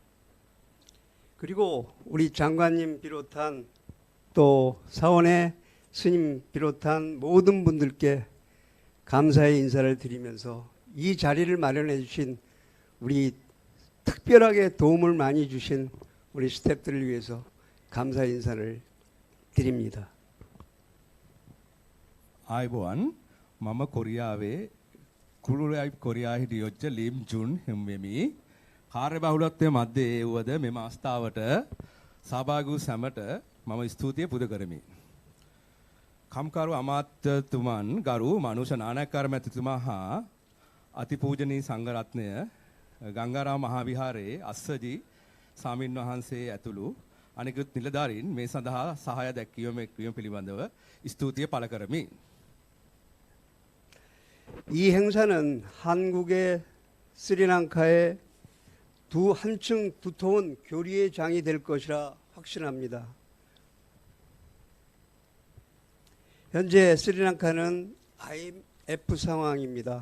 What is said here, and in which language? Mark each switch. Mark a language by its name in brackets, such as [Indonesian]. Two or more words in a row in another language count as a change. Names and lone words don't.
[Korean] 그리고 우리 장관님 비롯한 또 사원의 스님 비롯한 모든 분들께 감사의 인사를 드리면서 이 자리를 마련해 주신 우리 특별하게 도움을 많이 주신 우리 스태프들을 위해서 감사 인사를 드립니다. [Sinhala] ආයුබෝවන් මම කොරියාවේ කුළුලයිව් කොරියා හිටියොච්ච ලිම් ජුන් හිම්වෙමි කාර්යබහුලත්වයේ මැද්දේ වුවද මෙම අවස්ථාවට සහභාගී වූ සැමට මම ස්තුතිය පුද කරමි. කම්කරු අමාත්‍යතුමන් ගරු මනුෂ නානයක්කාර මැතිතුමා හා අතිපූජනීය සංඝරත්නය ගංගාරාම මහා විහාරයේ අස්සජි ස්වාමින් වහන්සේ ඇතුළු අනිකුත් නිලධාරීන් මේ සඳහා සහාය දැක්වීම පිළිබඳව ස්තුතිය පළ කරමි. [Korean] 이 행사는 한국의 스리랑카의 한층 두터운 교류의 장이 될 것이라 확신합니다. 현재 스리랑카는 IMF 상황입니다.